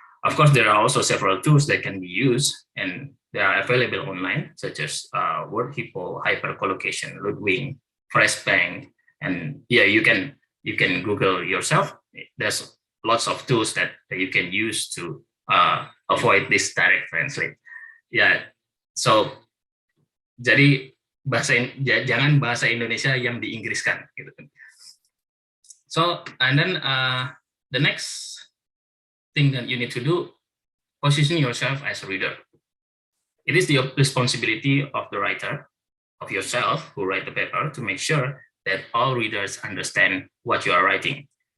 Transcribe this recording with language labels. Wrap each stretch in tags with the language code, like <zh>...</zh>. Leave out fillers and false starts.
<en>Of course, there are also several tools that can be used, and they are available online, such as WordHippo, Hypercollocation, Ludwig, FreshBank, and yeah, you can Google yourself. There's lots of tools that you can use to avoid this direct translate. Yeah, so</en> <id>jadi jangan bahasa Indonesia yang diinggriskan, gitu.</id> <en>So, and then the next thing that you need to do, position yourself as a reader. It is the responsibility of the writer, of yourself who write the paper, to make sure that all readers understand what you are writing.</en>